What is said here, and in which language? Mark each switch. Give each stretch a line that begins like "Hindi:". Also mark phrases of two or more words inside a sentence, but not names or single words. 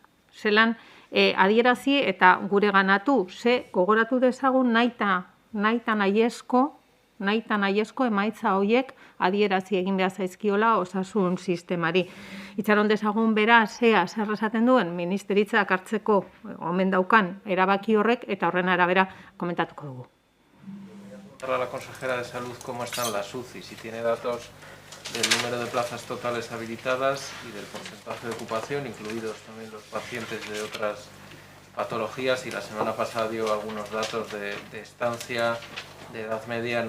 Basque: adierazi eta gure ganatu, ze gogoratu dezagun nahita nahiezko emaitza horiek adierazi egin behar zaizkiola osasun sistemari. Itxaron dezagun bera zer esaten duen ministeritzak hartzeko omen daukan erabaki horrek eta horren arabera komentatuko dugu.
Spanish: A la consejera de Salud cómo están las UCI, si tiene datos del número de plazas totales habilitadas y del porcentaje de ocupación, incluidos también los pacientes de otras patologías, y la semana pasada dio algunos datos de estancia, de edad media.